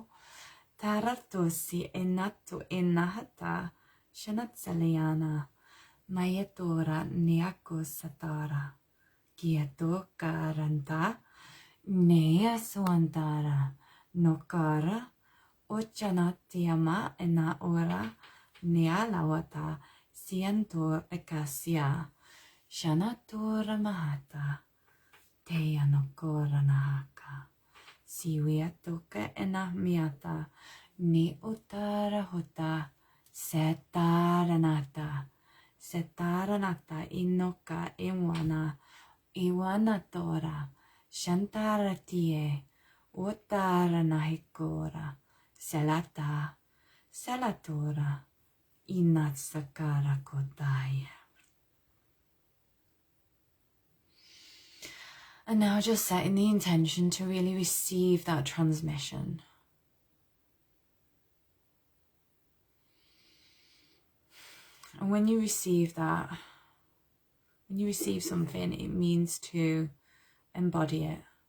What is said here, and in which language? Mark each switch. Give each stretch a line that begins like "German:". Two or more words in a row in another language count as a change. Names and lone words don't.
English: Taratosi enatu enahata. Shanatsaliana. Mayatora niako satara. Kieto karanta. Nea suantara. Nokara. Ochanatiama ena ora. Nealawata. Siantor ekasia. Shanatora mahata. Teya nokora nahaka. Siwiatoka ena miata. Ni utara hota. Setaranata. Setaranata inoka iwana. Iwana tora. Shantaratie. Utaranahikora. Selata. Selatora. Inatsakara kodaya. And now just setting the intention to really receive that transmission. And when you receive that, when you receive something, it means to embody it.